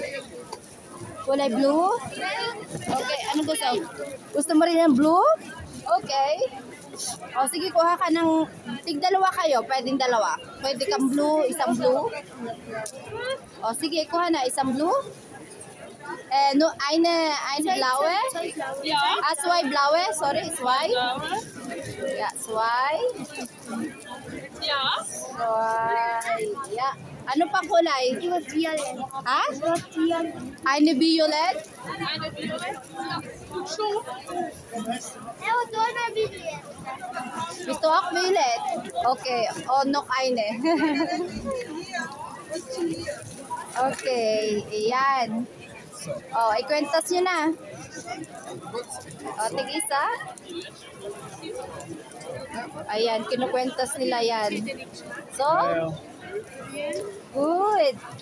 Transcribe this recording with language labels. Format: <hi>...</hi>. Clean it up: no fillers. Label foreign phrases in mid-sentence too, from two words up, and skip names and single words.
<tl>Kulay blue? Okay, anong gusto? Gusto mo rin ng blue? Okay. O, sige, kuha ka ng... Tig-dalawa kayo. Pwedeng dalawa. Pwede kang blue, isang blue. O, sige, kuha na. Isang blue. No,</tl> <de>eine blaue. Ja. Ah, zwei blaue. Sorry, zwei. Ja, zwei. Ja. Zwei. Ja.</de> <tl>Ano pa kulay? Ha?</tl> <de>Eine violet. Eine Violet. So.</de> <tl>Gusto ako violet. Okay. O,</tl> <de>noch eine.</de> <tl>Okay. Ayan. Oh, ikwentas nyo na. O, tig-isa. Ayan, kinukwentas nila yan.</tl> <en>So, good.</en>